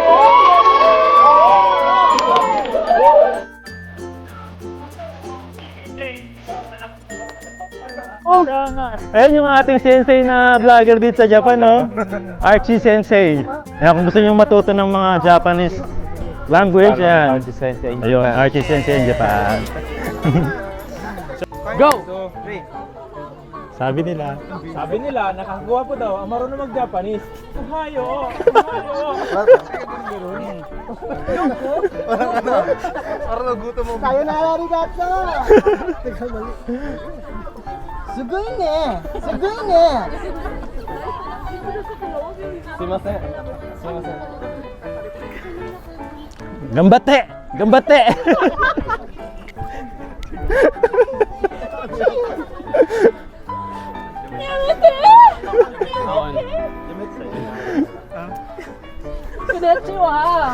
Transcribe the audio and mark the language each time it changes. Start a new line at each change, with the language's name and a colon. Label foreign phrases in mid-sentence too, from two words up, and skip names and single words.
Filipino: Ayan yung ating sensei na vlogger dito sa Japan, no? Archie Sensei. Ayan, kung gusto nyo matuto ng mga
English: Japanese language,
Filipino: yan. Archie Sensei in Ayun, Japan. Archie Sensei in Japan. Go! Sabi nila. Sabi nila, nakakagawa po daw, ang marunong mag-Japanese.
Japanese: Ohayo!
Filipino: Parang nagutom mo.
Japanese: さよなら ありがとう! すごいね! すごいね! すみません。すみません. がんばって！がんばって! Konnichiwa!